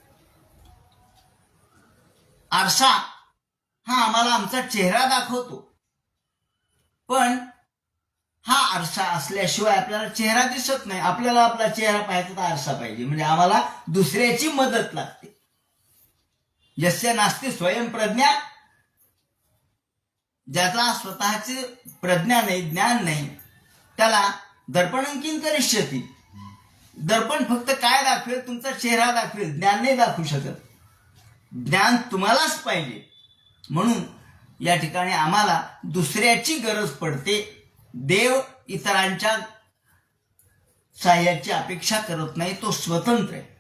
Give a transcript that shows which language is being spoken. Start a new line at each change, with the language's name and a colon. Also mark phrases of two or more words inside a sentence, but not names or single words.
Marathi: आरसा हा आम्हाला आमचा चेहरा दाखवतो, पण हा आरसा असल्याशिवाय आपल्याला चेहरा दिसत नाही. आपल्याला आपला चेहरा पाहायचा तर आरसा पाहिजे, म्हणजे आम्हाला दुसऱ्याची मदत लागते.
Sanskrit: यस्य नास्ति स्वयंप्रज्ञा,
Marathi: ज्याचा स्वतःची प्रज्ञा नाही, ज्ञान नाही, त्याला
Sanskrit: दर्पणं किं करिष्यति.
Marathi: दर्पण फक्त काय दाखवेल? तुमचा चेहरा दाखवेल, ज्ञान नाही दाखवू शकत. ज्ञान तुम्हालाच पाहिजे. म्हणून या ठिकाणी आम्हाला दुसऱ्याची गरज पडते. देव इतरांच्या साह्याची अपेक्षा करत नाही, तो स्वतंत्र आहे.